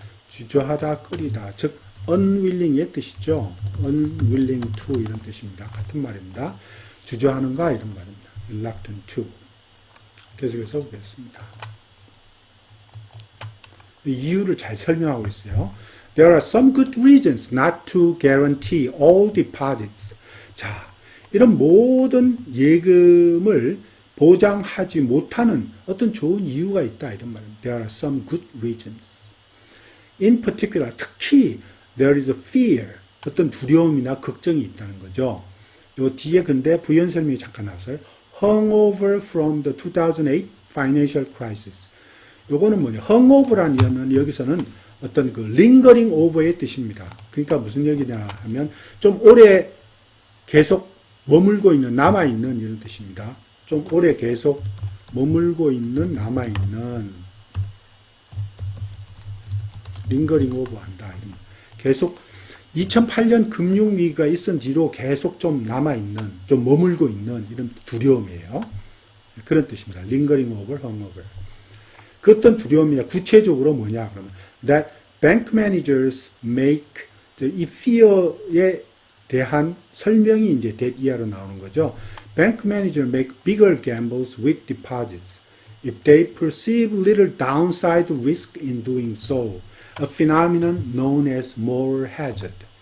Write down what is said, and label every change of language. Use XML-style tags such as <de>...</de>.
<ko>주저하다, 꺼리다. 즉 unwilling의 뜻이죠. unwilling to 이런 뜻입니다. 같은 말입니다. 주저하는가 이런 말입니다. reluctant to. 계속해서 보겠습니다. 이유를 잘 설명하고 있어요.</ko> <en>There are some good reasons not to guarantee all deposits.</en> <ko>자, 이런 모든 예금을 보장하지 못하는 어떤 좋은 이유가 있다 이런 말입니다.</ko> <en>There are some good reasons. In particular,</en> <ko>특히</ko> <en>there is a fear.</en> <ko>어떤 두려움이나 걱정이 있다는 거죠. 요 뒤에 근데 부연 설명이 잠깐 나왔어요.</ko> <en>Hung over from the 2008 financial crisis.</en> <ko>요거는 뭐냐? 헝오버라는 여기서는 어떤 그 lingering over의 뜻입니다. 그러니까 무슨 얘기냐 하면 좀 오래 계속 머물고 있는, 남아있는 이런 뜻입니다. 좀 오래 계속 머물고 있는, 남아있는, lingering over 한다. 계속 2008년 금융위기가 있은 뒤로 계속 좀 남아있는, 좀 머물고 있는 이런 두려움이에요. 그런 뜻입니다. lingering over, hangover. 그 어떤 두려움이냐, 구체적으로 뭐냐, 그러면,</ko> <en>that bank managers make,</en> <ko>이 fear에 대한 설명이 이제 that 이하로 나오는 거죠.</ko> <en>Bank managers make bigger gambles with deposits if they perceive little downside risk in doing so. A phenomenon known as moral hazard.</en>